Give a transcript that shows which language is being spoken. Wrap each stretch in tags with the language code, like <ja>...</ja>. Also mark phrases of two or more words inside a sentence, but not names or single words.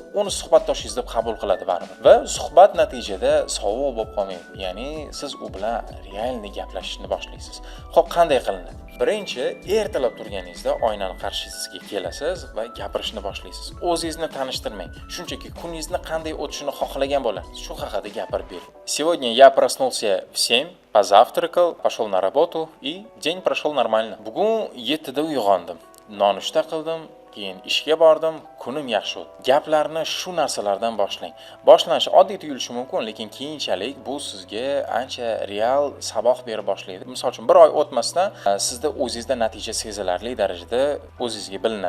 <uz>Uni suhbatdoshingiz deb qabul qiladi baribir. Va suhbat natijada sovuq bo'lib qolmaydi. Ya'ni siz u bilan realni gaplashishni boshlaysiz. Xo'p, qanday qilinadi? Birinchi, ertalab turganingizda oynani qarshisiga kelasiz va gapirishni boshlaysiz. O'zingizni tanishtirmang. Shunchaki kuningizni qanday o'tishini xohlagan bo'lasiz. Shu haqida gapirib bering.</uz> <ru>Сегодня я проснулся в 7, позавтракал, пошел на работу и день прошел нормально.</ru> <uz>Bugun 7 da uyg'ondim. Nonushta qildim, keyin ishga bordim, kunim yaxshi o'tdi. Gaplarni shu narsalardan boshlang. Boshlanishi oddiy tuyulishi mumkin, lekin keyinchalik bu sizga ancha real saboq bera boshlaydi. Misol uchun 1 oy o'tmasdan sizda o'zingizda natija sezilarli darajada o'zingizga bilinadi.</uz>